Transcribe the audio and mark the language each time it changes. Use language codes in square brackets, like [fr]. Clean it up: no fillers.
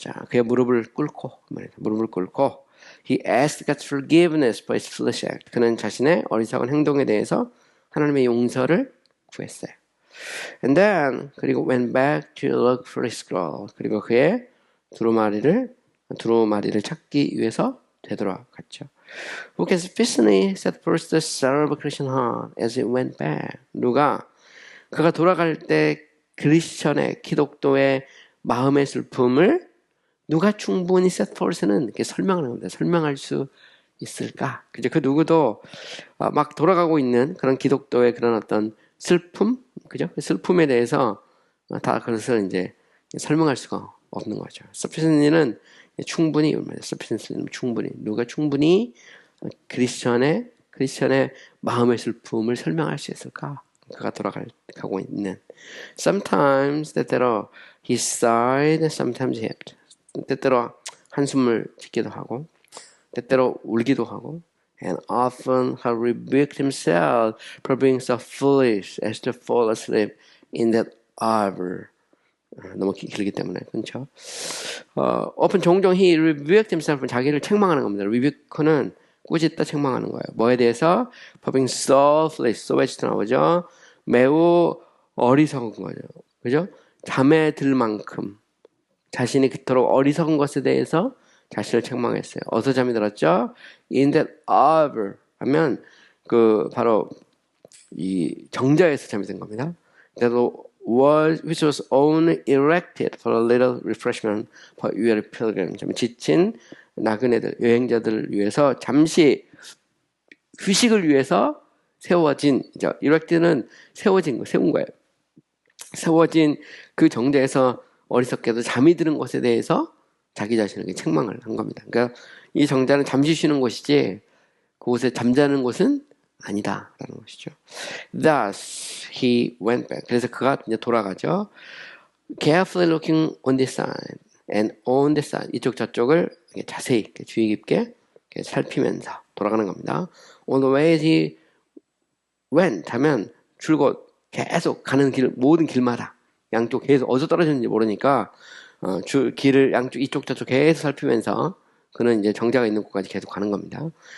[ko] 자, 그의 무릎을 꿇고 [en] he asked God's forgiveness for his foolish act. [ko] 그는 자신의 어리석은 행동에 대해서 하나님의 용서를 구했어요. [en] And then 그리고 went back to look for his scroll. [ko] 그리고 그의 두루마리를 찾기 위해서 되돌아갔죠. [en] Who can sufficiently set forth the sorrow of a Christian heart as it went back? [ko] 그가 돌아갈 때 크리스천의 기독도의 마음의 슬픔을 누가 충분히 set forth는 이렇게 설명하는 겁니다. 설명할 수 있을까? 그죠? 그 누구도 막 돌아가고 있는 그런 기독도의 그런 어떤 슬픔, 그죠? 슬픔에 대해서 다 그것을 이제 설명할 수가 없는 거죠. sufficiently는 충분히, sufficiently는 충분히, 누가 충분히 크리스천의 마음의 슬픔을 설명할 수 있을까? 그가 돌아가고 있는. [en] Sometimes 때때로 he sighed, sometimes he wept. [ko] 때때로 한숨을 짓기도 하고, 때때로 울기도 하고, [en] and often he rebuked himself for being so foolish as to fall asleep in that hour. [ko] 너무 길기 때문에, 그렇죠? often 종종 [en] he rebuked himself, [ko] 자기를 책망하는 겁니다. rebuke는 꾸짖다 책망하는 거예요. 뭐에 대해서? [en] for being so foolish, so much [ko] 나오죠. 매우 어리석은 거죠. 그죠? 잠에 들 만큼 자신이 그토록 어리석은 것에 대해서 자신을 책망했어요. 어디서 잠이 들었죠? [en] In that hour [ko] 하면 바로 이 정자에서 잠이 든 겁니다. [en] That was which was only erected for a little refreshment for weary pilgrims. [ko] 좀 지친 나그네들, 여행자들을 위해서 잠시 휴식을 위해서 세워진, erect는 세운 거예요. 세워진 그 정자에서 어리석게도 잠이 드는 것에 대해서 자기 자신에게 책망을 한 겁니다. 그러니까 이 정자는 잠시 쉬는 곳이지 그곳에 잠자는 곳은 아니다라는 것이죠. [en] Thus he went back. [ko] 그래서 그가 이제 돌아가죠. [en] Carefully looking on this side and on this side. [ko] 이쪽 저쪽을 자세히 주의 깊게 살피면서 돌아가는 겁니다. [en] On the way he went [ko] 하면 줄곧 계속 가는 길, 모든 길마다 양쪽 계속 어디서 떨어졌는지 모르니까 길을 양쪽 이쪽 저쪽 계속 살피면서 그는 이제 정자가 있는 곳까지 계속 가는 겁니다.